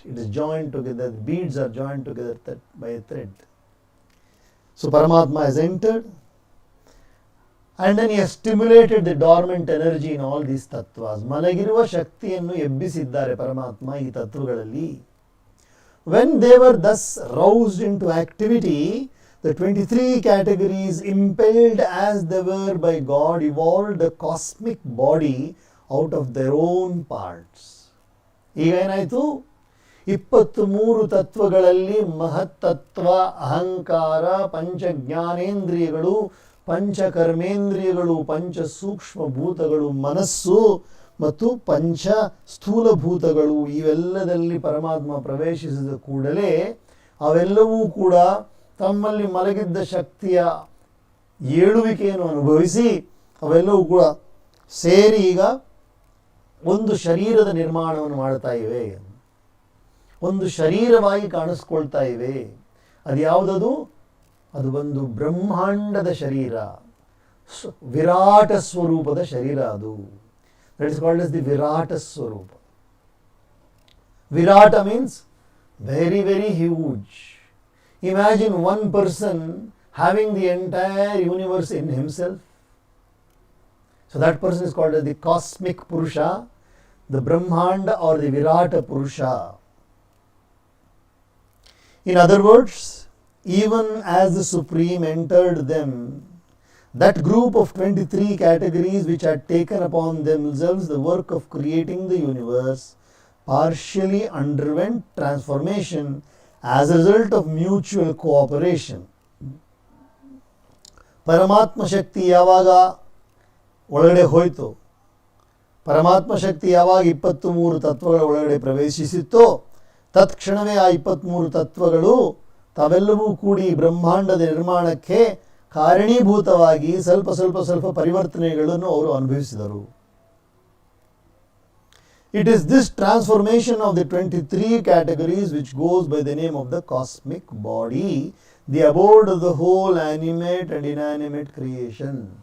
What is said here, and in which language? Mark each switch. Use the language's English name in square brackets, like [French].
[English] It is joined together, the beads are joined together by a thread. So Paramatma has entered, and then he has stimulated the dormant energy in all these tattvas. [Kannada] ಮಲಗಿರುವ ಶಕ್ತಿಯನ್ನು ಎಬ್ಬಿಸಿದ್ದಾರೆ ಪರಮಾತ್ಮ ಈ ತತ್ವಗಳಲ್ಲಿ. [English] When they were thus roused into activity, the 23 categories, impelled as they were by God, evolved a cosmic body out of their own parts. [Kannada] ಈಗ ಏನಾಯಿತು? 23 ತತ್ವಗಳಲ್ಲಿ ಮಹತ್ತತ್ವ, ಅಹಂಕಾರ, ಪಂಚ ಜ್ಞಾನೇಂದ್ರಿಯಗಳು, ಪಂಚ ಕರ್ಮೇಂದ್ರಿಯಗಳು, ಪಂಚ ಸೂಕ್ಷ್ಮ ಭೂತಗಳು, ಮನಸ್ಸು ಮತ್ತು ಪಂಚ ಸ್ಥೂಲ ಭೂತಗಳು, ಇವೆಲ್ಲದಲ್ಲಿ ಪರಮಾತ್ಮ ಪ್ರವೇಶಿಸಿದ ಕೂಡಲೇ ಅವೆಲ್ಲವೂ ಕೂಡ ತಮ್ಮಲ್ಲಿ ಮಲಗಿದ್ದ ಶಕ್ತಿಯ ಏಳುವಿಕೆಯನ್ನು ಅನುಭವಿಸಿ ಅವೆಲ್ಲವೂ ಕೂಡ ಸೇರಿ ಈಗ ಒಂದು ಶರೀರದ ನಿರ್ಮಾಣವನ್ನು ಮಾಡ್ತಾ ಇವೆ, ಒಂದು ಶರೀರವಾಗಿ ಕಾಣಿಸ್ಕೊಳ್ತಾ ಇವೆ. ಅದು ಯಾವುದದು? ಅದು ಒಂದು ಬ್ರಹ್ಮಾಂಡದ ಶರೀರ, ವಿರಾಟ ಸ್ವರೂಪದ ಶರೀರ ಅದು. [English] That is called as the Virata Swarupa. Virata means very, very huge. Imagine one person having the entire universe in himself. So that person is called as the cosmic Purusha, the Brahmanda or the Virata Purusha. In other words, even as the Supreme entered them, that group of 23 categories which had taken upon themselves the work of creating the universe partially underwent transformation as a result of mutual cooperation. [Kannada] ಪರಮಾತ್ಮ ಶಕ್ತಿ ಯಾವಾಗ ಒಳಗಡೆ ಹೋಯಿತು, ಪರಮಾತ್ಮ ಶಕ್ತಿ ಯಾವಾಗ 23 ತತ್ವಗಳ ಒಳಗಡೆ ಪ್ರವೇಶಿಸಿತ್ತೋ, ತತ್ಕ್ಷಣವೇ ಆ 23 ತತ್ವಗಳು ತಾವೆಲ್ಲವೂ ಕೂಡಿ ಬ್ರಹ್ಮಾಂಡದ ನಿರ್ಮಾಣಕ್ಕೆ ಕಾರಣೀಭೂತವಾಗಿ ಸ್ವಲ್ಪ ಸ್ವಲ್ಪ ಸ್ವಲ್ಪ ಪರಿವರ್ತನೆಗಳನ್ನು ಅವರು ಅನುಭವಿಸಿದರು. [English] It is this transformation of the 23 categories which goes by the name of the cosmic body, the abode of the whole animate and inanimate creation.